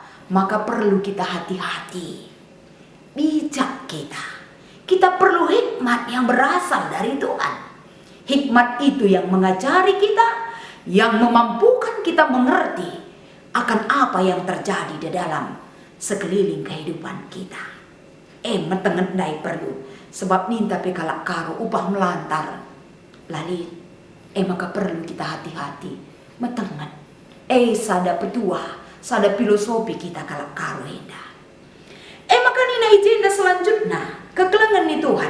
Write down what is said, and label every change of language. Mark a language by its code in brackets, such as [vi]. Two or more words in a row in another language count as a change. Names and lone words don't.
[id] maka perlu kita hati-hati. Bijak kita perlu hikmat yang berasal dari Tuhan. Hikmat itu yang mengajari kita, yang memampukan kita mengerti akan apa yang terjadi di dalam sekeliling kehidupan kita. [btx] Metenget ndai perlu, sebab ninta pe kalak karo upah melantar lalit. [id] Maka perlu kita hati-hati, metenget. [btx] Sada petua, sada filosofi kita kalak karo enda. Maka nina ijenda selanjutnya kekelengan ni Tuhan.